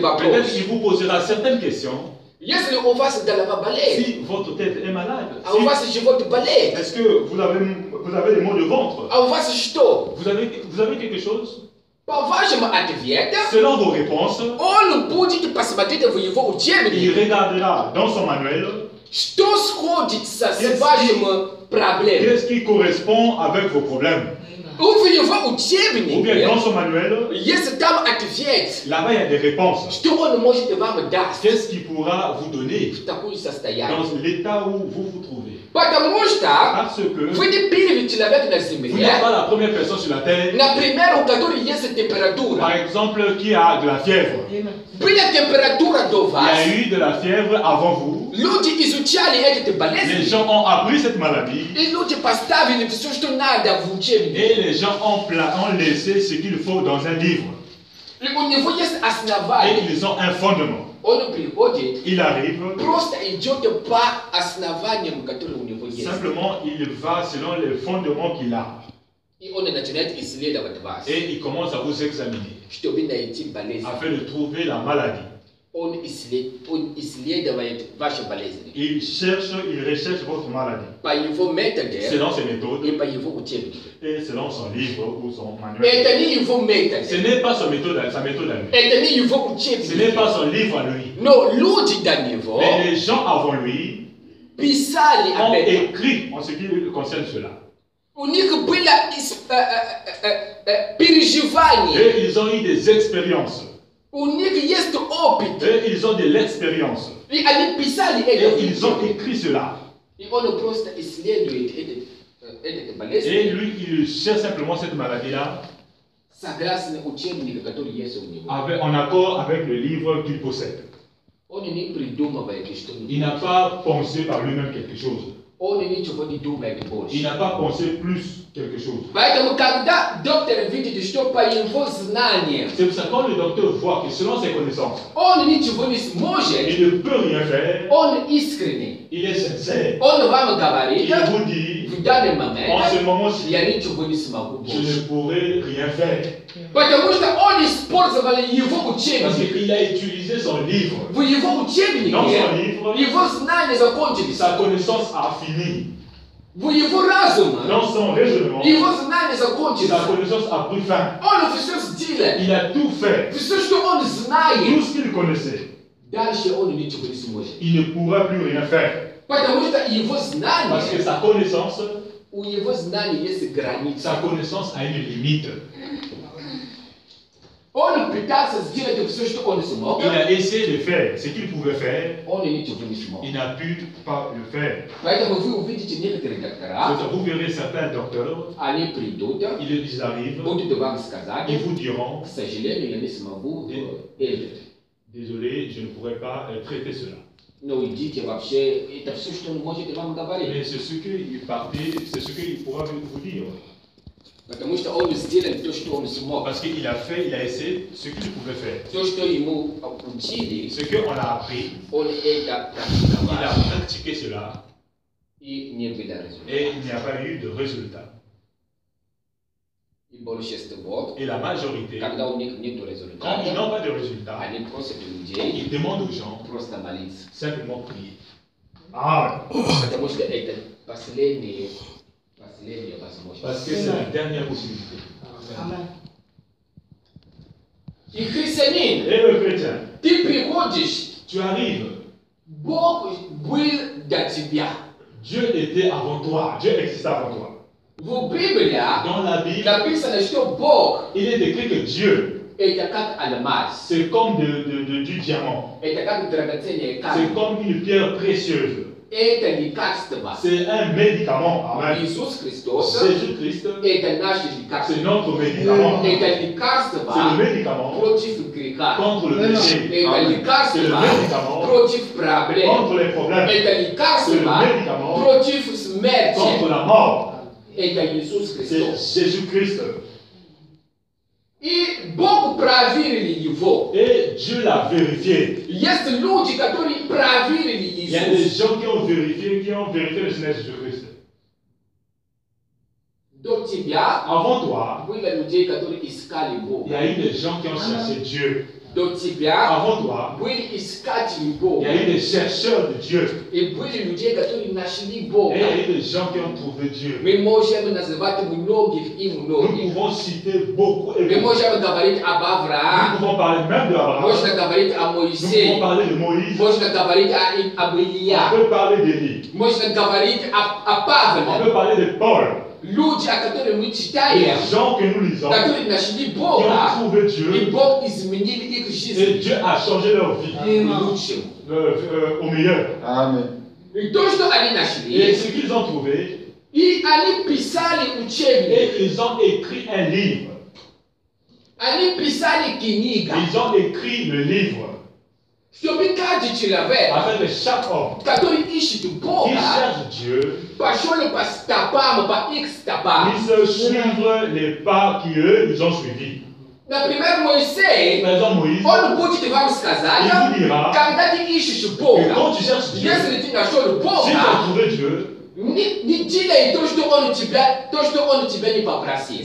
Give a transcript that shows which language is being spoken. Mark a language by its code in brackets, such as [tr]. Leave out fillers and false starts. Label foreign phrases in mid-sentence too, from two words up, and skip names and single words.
[fr] peut-être [ru] вопросы. [fr] qu'il vous posera certaines questions. [ru] Если у вас голова болеет, [fr] Si votre tête est malade, [ru] а у вас живот болеет, [fr] est-ce que vous avez des maux de ventre? [ru] а у вас что? [fr] Vous avez quelque chose? [ru] По вашему ответу, [fr] Selon vos réponses, [ru] он будет посмотреть в его [fr] il [ru] учебник, [fr] regardera dans son manuel [ru] что сходится с Yes. вашим проблемой. [fr] qu'est-ce qui correspond avec vos problèmes. [ru] В его [fr] Ou bien [ru] учебнике, [fr] dans son manuel, [ru] если там ответ, [fr] là-bas il y a des réponses. [ru] что он может вам дать [fr] Qu'est-ce qu'il pourra vous donner [ru] в такое состояние. [fr] dans l'état où vous vous trouvez? [ru] Потому что [fr] Parce que [ru] вы не первый человек на [fr] vous [ru] земле, [fr] n'êtes pas la première personne sur la terre, [ru] например, у которой есть [fr] par [ru] температура. [fr] exemple, qui a de la fièvre. [ru] Была температура до [fr] Il y [ru] вас, [fr] a eu de la fièvre avant vous. [ru] люди изучали эти [fr] Les [ru] болезни, [fr] gens ont appris cette maladie [ru] и люди поставили все, что надо в учебник. [fr] et les gens ont laissé ce qu'il faut dans un livre. [ru] И у него есть [fr] Et [ru] основание. [fr] ils ont un fondement. [ru] Он приходит, [fr] Il arrive, [ru] просто идет по основаниям, которые у него есть. [fr] simplement il va selon les fondements qu'il a. [ru] И он начинает исследовать вас, [fr] Et il commence à vous examiner [ru] чтобы найти болезнь. [fr] afin de trouver la maladie. [ru] Он исследует ваши болезни [fr] Il recherche votre maladie [ru] по его методе [fr] selon ses méthodes [ru] и по его учебнику. [fr] et selon son livre ou son manuel. [ru] Это не его метод, [fr] Ce n'est pas sa méthode à lui. [ru] это не его [fr] Ce n'est [ru] учебник. [fr] pas son livre à lui. [ru] Но люди до него [fr] Mais les gens avant lui [ru] писали об [fr] ont [ru] этом. [fr] écrit en ce qui concerne cela. [ru] У них было переживание, [fr] Et ils ont eu des expériences. [ru] у них есть опыт. [fr] Et ils ont de l'expérience. [ru] И они писали [fr] Et [ru] это. [fr] ils ont écrit cela. [ru] И он просто исследует эти [fr] Et [ru] болезни [fr] lui, il cherche simplement cette maladie-là [ru] согласно учебнику, который есть у него. [fr] en accord avec le livre qu'il possède. On n'est pris d'homme avec Christ. Il n'a pas pensé par lui-même quelque chose. On n'est pas dit d'homme avec Bosch. Il n'a pas pensé plus quelque chose. [ru] Поэтому, когда доктор видит, что по его знаниям [fr] C'est pour ça que quand le docteur voit que selon ses connaissances, [ru] он ничего не сможет, [fr] il ne peut rien faire, [ru] он искренний. [fr] il est sincère. [ru] Он вам говорит, [fr] Il vous dit, [ru] в данный [fr] en [ru] момент, [fr] ce moment-ci, [ru] я ничего не смогу [fr] je [ru] больше. [fr] ne pourrai rien faire. [ru] Потому что он использовал его [fr] Parce [ru] учебник. [fr] qu'il a utilisé son livre. [ru] В его учебнике [fr] Dans son livre, [ru] его знания закончились. [fr] sa connaissance a fini. [ru] В его разуме [fr] Dans son raisonnement, [ru] его знания закончились. [fr] sa connaissance a pris fin. [ru] Он все сделал. [fr] Il a tout fait. [ru] Все, что он [fr] Tout [ru] знает, [fr] ce qu'il connaissait. [ru] дальше он ничего не сможет. [fr] Il ne pourra plus rien faire. [ru] Потому что его [fr] Parce que [ru] знания, [fr] sa connaissance, [ru] у его знаний есть граница. [fr] sa connaissance a une limite. [ru] Он пытался сделать все, что он смог. [fr] Il a essayé de faire ce qu'il pouvait faire. [ru] Он ничего не смог. [fr] Il n'a pu pas le faire. [ru] Поэтому вы увидите некоторые доктора, [fr] Vous verrez certains docteurs, [ru] они придут, [fr] ils arrivent, [ru] будут вам сказать, [fr] ils vous diront, [ru] к сожалению, я не смогу это. [fr] désolé, je ne pourrai pas traiter cela. [ru] Но идите вообще, это все, что он может вам [fr] Mais [ru] говорить. [fr] c'est ce qu'il pourra vous dire. [ru] Потому что он сделал то, что он смог. [fr] Parce qu'il a fait, il a essayé ce qu'il pouvait faire. [ru] То, что ему учили, [fr] Ce qu'on a appris, [ru] он это [fr] il a [ru] практиковал. [fr] pratiqué cela [ru] И не было результата. [fr] et il n'y a pas eu de résultat. [ru] И большинство, [fr] Et la majorité, [ru] когда у них нет [fr] quand ils [ru] результата, [fr] n'ont pas de résultat, [ru] они просят людей [fr] ils demandent aux gens [ru] просто молиться. [fr] simplement prier. Ah, [ru] Потому что это последняя возможность. [fr] parce que c'est la dernière possibilité. [ru] И христианин, [fr] Et le chrétien, [ru] ты приходишь, [fr] tu arrives, [ru] Бог был до тебя. [fr] Dieu était avant toi, Dieu existait avant toi. [ru] В Библии [fr] Dans la Bible, [ru] написано, что Бог [fr] il est écrit que Dieu, [ru] это как алмаз, [fr] c'est comme du diamant, [ru] это как драгоценный [fr] c'est [ru] камень, [fr] comme une pierre précieuse, [ru] это лекарство. [fr] c'est un médicament. Amen. [ru] Иисус Христос [fr] Jésus-Christ, [ru] это наше лекарство. [fr] c'est notre médicament. [ru] Это [fr] C'est [ru] лекарство [fr] le médicament [ru] против греха. [fr] contre le péché. [ru] Это [fr] C'est le [ru] лекарство [fr] médicament [ru] против проблем. [fr] contre les problèmes. [ru] Это [fr] C'est le [ru] лекарство [fr] médicament [ru] против [fr] contre [ru] смерти. [fr] la mort. [ru] Это Иисус [fr] C'est [ru] Христос. [fr] Jésus-Christ. [ru] И Бог проверил его. [fr] Et Dieu l'a vérifié. [ru] Есть люди, которые проверили [fr] Il y a des [ru] Иисус. [fr] gens qui ont vérifié le Seigneur Jésus-Christ. [ru] До тебя [fr] Avant toi, [ru] были людей, которые искали [fr] il y [ru] Бога. [fr] a eu des gens qui ont cherché Dieu. [ru] До тебя [fr] Avant toi, [ru] были искатели [fr] il y [ru] Бога. [fr] a eu des chercheurs de Dieu. [ru] И были людей, которые нашли [fr] Et il [ru] Бога. [fr] y a eu des gens qui ont trouvé Dieu. [ru] Мы можем называть многих и [fr] Nous [ru] многих. [fr] pouvons citer beaucoup et [ru] Мы [fr] beaucoup. [ru] можем говорить об [fr] Nous [ru] Аврааме, [fr] pouvons parler même d'Abraham. [ru] можно говорить о [fr] Nous pouvons [ru] Моисее, [fr] parler de Moïse. [ru] можно говорить об [fr] On [ru] Илья, [fr] peut parler d'Élie. [ru] можно говорить о [fr] On [ru] Павле. [fr] peut parler de Paul. [ru] Люди, о которых мы [fr] Les [ru] читаем, [fr] gens que nous lisons, qui [ru] которые нашли [fr] ont [ru] Бога, [fr] trouvé [ru] и [fr] Dieu. [ru] Бог изменил их [fr] Et [ru] жизнь [fr] Dieu a changé leur vie [ru] к лучшему. [fr] au meilleur. Amen. [ru] И то, что они [fr] Et [ru] нашли, [fr] ce qu'ils ont trouvé, [ru] и они писали учебник, [fr] et ils ont écrit un livre. [ru] они писали книга, [fr] Ils ont écrit le livre [ru] чтобы каждый человек, [fr] afin que chaque homme [ru] который ищет [fr] qui [ru] Бога, [fr] cherche Dieu [ru] пошел по стопам, по их стопам. [fr] puisse suivre les pas qu'eux, ils ont suivis. [ru] Например, Моисей, [fr] Par exemple, Moïse, [ru] он будет вам сказать, [fr] il vous dira [ru] когда ты ищешь [fr] que [ru] Бога, [fr] quand tu cherches Dieu, [ru] если ты нашел [fr] si tu as [ru] Бога, [fr] trouvé Dieu, [ru] не делай то, что он тебя не попросил.